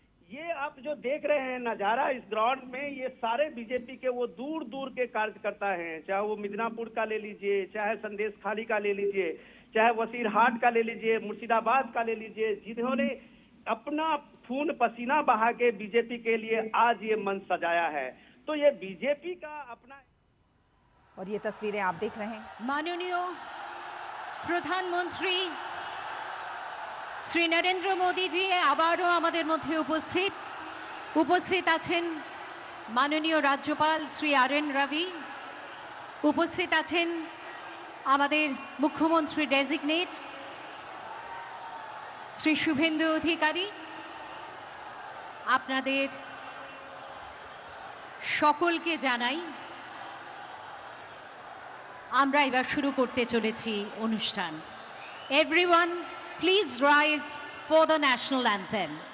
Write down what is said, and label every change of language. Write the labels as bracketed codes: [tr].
[hi] ये आप जो देख रहे हैं नजारा इस ग्राउंड में, ये सारे बीजेपी के वो दूर दूर के कार्यकर्ता हैं, चाहे वो मिदनापुर का ले लीजिए, चाहे संदेश खाली का ले लीजिए, चाहे वसीरहाट का ले लीजिए, मुर्शिदाबाद का ले लीजिए, जिन्होंने अपना खून पसीना बहा के बीजेपी के लिए आज ये मंच सजाया है। तो ये बीजेपी का अपना। और ये तस्वीरें आप देख रहे हैं। माननीय प्रधानमंत्री [bn] শ্রী নরেন্দ্র মোদীজি আবারও আমাদের মধ্যে উপস্থিত আছেন। মাননীয় রাজ্যপাল শ্রী আর.এন. রবি উপস্থিত আছেন। আমাদের মুখ্যমন্ত্রী ডেজিগনেট শ্রী শুভেন্দু অধিকারী। আপনাদের সকলকে জানাই আমরা এবার শুরু করতে চলেছি অনুষ্ঠান। [en] Everyone, please rise for the national anthem.